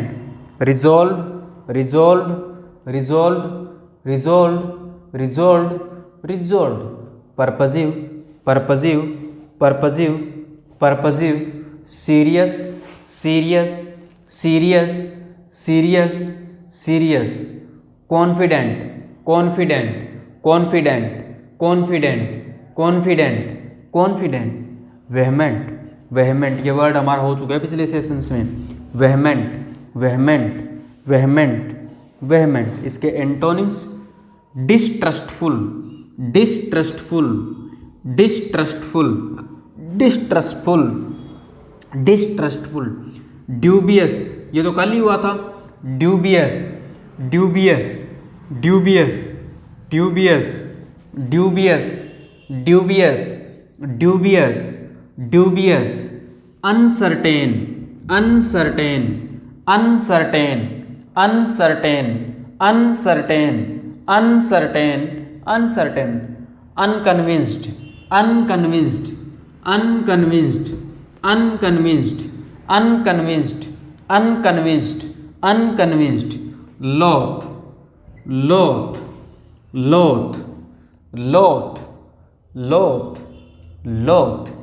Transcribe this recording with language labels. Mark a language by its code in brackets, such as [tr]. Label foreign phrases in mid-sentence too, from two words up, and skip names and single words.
[en] resolved, resolved, resolved, resolved, resolved, resolved, purposive, purposive, purposive, purposive, serious, serious, serious, serious, serious, confident, confident, confident, confident, confident, confident, vehement, vehement, [hi] ये वर्ड हमारा हो चुका है पिछले सेशंस में, [en] vehement, vehement, vehement, vehement, इसके एंटोनिम्स distrustful, distrustful, distrustful, distrustful, distrustful, dubious, [hi] ये तो कल ही हुआ था, [en] dubious, dubious, dubious, dubious, dubious, dubious, dubious, dubious, uncertain, uncertain, uncertain, uncertain, uncertain, uncertain, uncertain, unconvinced, unconvinced, unconvinced, unconvinced, unconvinced, unconvinced, unconvinced, loath, loath, loath, loath, loath, loath,